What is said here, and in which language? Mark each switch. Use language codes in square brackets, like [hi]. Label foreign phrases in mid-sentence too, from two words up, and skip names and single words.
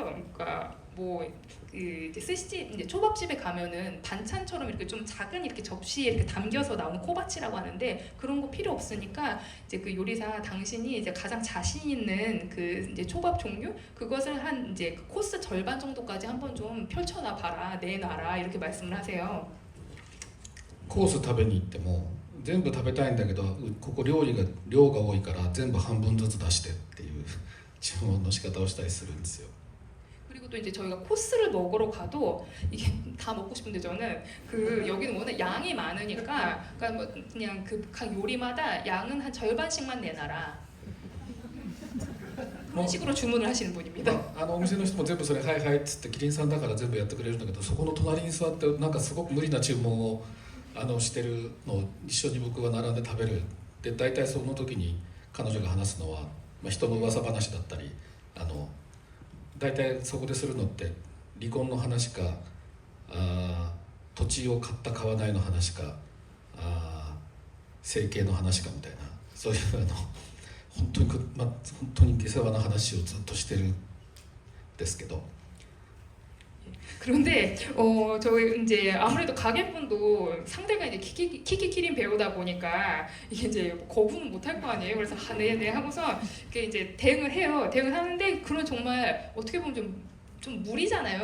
[ko] 그러니까 뭐 이제 스시 이제 초밥집에 가면은 반찬처럼 이렇게 좀 작은 이렇게 접시에 이렇게 담겨서 나온 코바치라고 하는데 그런 거 필요 없으니까 이제 그 요리사 당신이 이제 가장 자신 있는 그 이제 초밥 종류 그것을 한 이제 그 코스 절반 정도까지 한번 좀 펼쳐놔 봐라 내놔라 이렇게 말씀을 하세요. [ja] コース食べに行っても全部食べたいんだけどここ量が多いから全部半分ずつ出してっていう注文の仕方をしたりするんですよ。 [ko] 그리고 또 이제 저희가 코스를 먹으러 가도 이게 다 먹고 싶은데 저는 그 여기는 워낙 양이 많으니까 그러니까 뭐 그냥 그 각 요리마다 양은 한 절반씩만 내놔라 그런 식으로 주문을 하시는 분입니다. [ja] お店の人も全部それはいはいっつってキリンさんだから全部やってくれるんだけどそこの隣に座ってなんかすごく無理な注文をしてるのを一緒に僕は並んで食べるで大体その時に彼女が話すのは、人の噂話だったり大体そこでするのって離婚の話か土地を買った買わないの話か整形の話かみたいなそういう本当に下世話な話をずっとしてるんですけど [ko] 그런데 저희 이제 아무래도 가게분도 상대가 이제 키키키린 배우다 보니까 이게 이제 거부는 못할 거 아니에요. 그래서 네네 하고서 이렇게 이제 대응을 해요. 대응을 하는데 그런 정말 어떻게 보면 좀 무리잖아요.